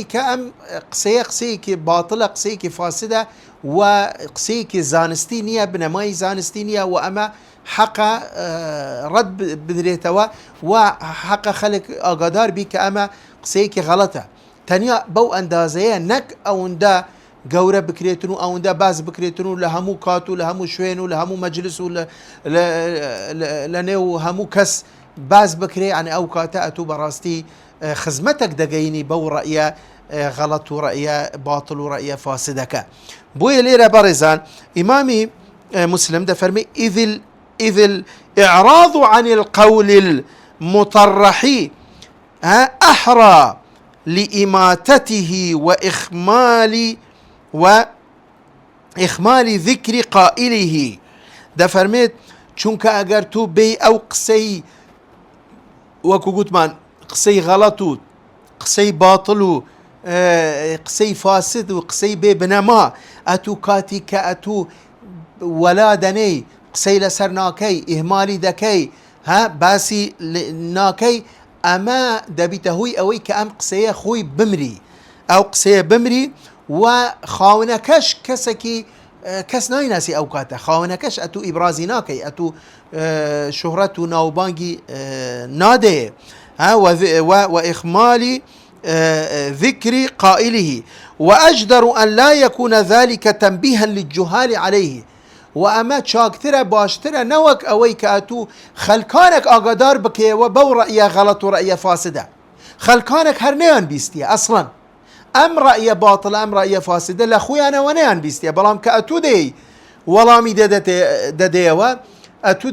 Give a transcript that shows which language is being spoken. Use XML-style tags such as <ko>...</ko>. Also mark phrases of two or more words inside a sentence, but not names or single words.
<ckb>کە ئەم قسەیەکی باتڵە قسەیەکی فاسدە و قسەیەکی زانستی نییە بنەمای زانستی نییە و ئەمە حەقە ڕەت بدرێتەوە و حەقە خەڵک ئاگادار بی کە ئەمە قسەیەکی غەڵەتە تەنیا بەو ئەندازەیە نەک ئەوەندە گەورە بکرێتن و ئەوەندە باز بکرێتن و لە هەموو کات و لە هەموو شوێن و لە هەموو مەجلس و لە نێو هەموو کەس باز بکرێ ئەنێ ئەو کاتە ئەتوو بەڕاستی خزمەتێک دەگەینی بەو ڕەیە غەڵەت و ڕەیە باتڵ و ڕەیە فاسدەکە بۆیە لێرە بەڕێزان ئیمامی مسلم دەفەرمی</ckb> <ar>إذ الإعراض عن القول المطرح أحرى لإماتته وإخمال ذكر قائله</ar> <ckb>دەفەرمێت چونکە ئەگەر تو بێ ئەو قسەی وەکو گوتمان قسەی غەڵەت و قسەی باتڵ و قسەی فاسد و قسەی بێ بنەما ئەتوو کاتی کە ئەتوو وەلا دەنەی قسەی لەسەر ناکەی ئیهمالی دەکەی باسی ناکەی ئەمە دەبیتە هۆی ئەوەی کە ئەم قسەیە خۆی بمری ئەو قسەیە بمری و خاونەکەش کەسێکی کەس نایناسی ئەو کاتە خاونەکەش ئەتوو ئیبرازی ناکەی ئەتوو شهرەت و ناوبانگی نادێ</ckb> <ar>وإخمال ذكر قائله وأجدر أن لا يكون ذلك تنبيها للجهال عليه وأما</ar> <ckb>چاکترە باشترە نەوەک ئەوەی کە ئەتوو خەلکانێک ئاگادار بکەوە بەو ڕەیە غەڵەت و ڕەیە فاسدە خەلکانێک هەر نەیان بیستیە ئەسڵەن ئەم ڕەیە باتڵ ئەم ڕەیە فاسدە لە خۆیانەوە نەیان بیستیە بەڵام کە ئەتوو دەی وەڵامی دەدەیەوە ئەتوو</ckb>